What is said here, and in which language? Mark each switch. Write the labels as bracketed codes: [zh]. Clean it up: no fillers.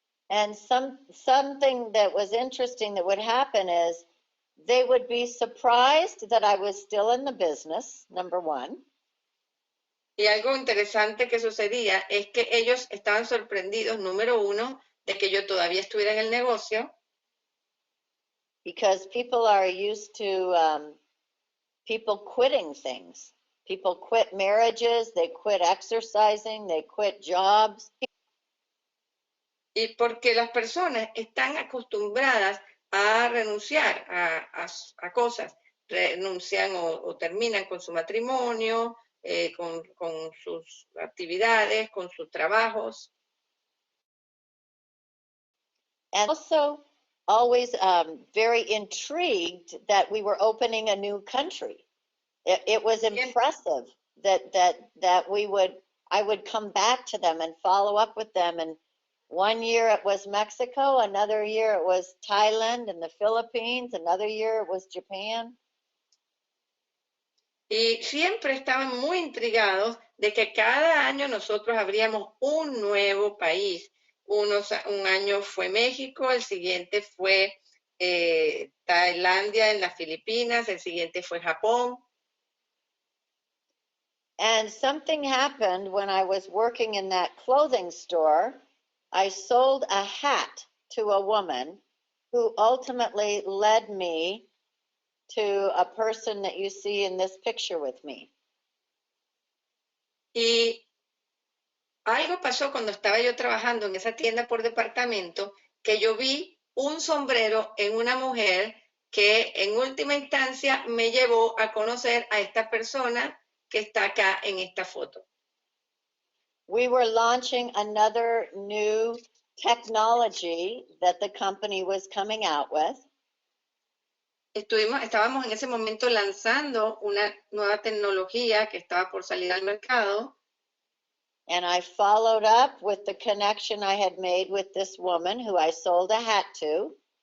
[en] And something that was interesting that would happen is they would be surprised that I was still in the business, number one. [es] Y algo interesante que sucedía es que ellos estaban sorprendidos, número uno, de que yo todavía estuviera en el negocio. [en] Because people are used to people quitting things. People quit marriages, they quit exercising, they quit jobs. [es] Y porque las personas están acostumbradas a renunciar a cosas, renuncian o terminan con su matrimonio, con sus actividades, con sus trabajos. [en] And also always very intrigued that we were opening a new country. It was impressive that we would, I would come back to them and follow up with them. And one year it was Mexico, another year it was Thailand and the Philippines, another year it was Japan. [es] Y siempre estaban muy intrigados de que cada año nosotros abríamos un nuevo país. Un año fue México, el siguiente fue Tailandia en las Filipinas, el siguiente fue Japón. [en] And something happened when I was working in that clothing store. I sold a hat to a woman who ultimately led me to a person that you see in this picture with me. [es] Y algo pasó cuando estaba yo trabajando en esa tienda por departamento, que yo vi un sombrero en una mujer que en última instancia me llevó a conocer a esta persona que está acá en esta foto. [en] We were launching another new technology that the company was coming out with. [es] Estábamos en ese momento lanzando una nueva tecnología que estaba por salir al mercado. [en] And I followed up with the connection I had made with this woman who I sold a hat to.